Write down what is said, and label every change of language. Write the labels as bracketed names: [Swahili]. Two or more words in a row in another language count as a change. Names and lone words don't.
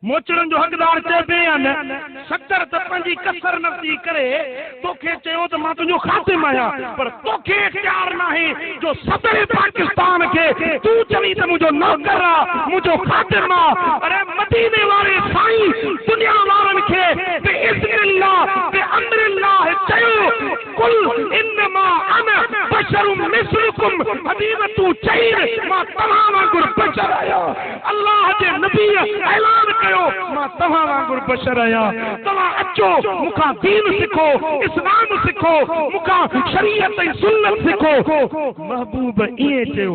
[Sindhi] मोचड़न जो हकदार चइबे या न 70 त पंहिंजी कसर नफ़्सी करे तोखे चयो त मां तुंहिंजो ख़ातिम आहियां, पर तोखे इख्तियार नाहे जो सदर पाकिस्तान खे तूं चवी त मुंहिंजो नौकर आहे, मुंहिंजो ख़ातिम आहे। अरे मदीने वारे साईं दुनिया वारनि खे [Arabic] بإذن الله بأمر الله [Sindhi] चयो [Arabic] قل إنما أنا بشر مثلكم. [Sindhi] हबीब तूं चई मां तव्हां वांगुरु बशर आहियां। अल्लाह जे नबी ऐलान कयो मां तव्हां वांगुरु बशर आहियां। तव्हां अचो मूंखां दीन सिखो, इस्लाम सिखो, मूंखां शरीयत ऐं सुन्नत सिखो। महबूब ईअं चयो।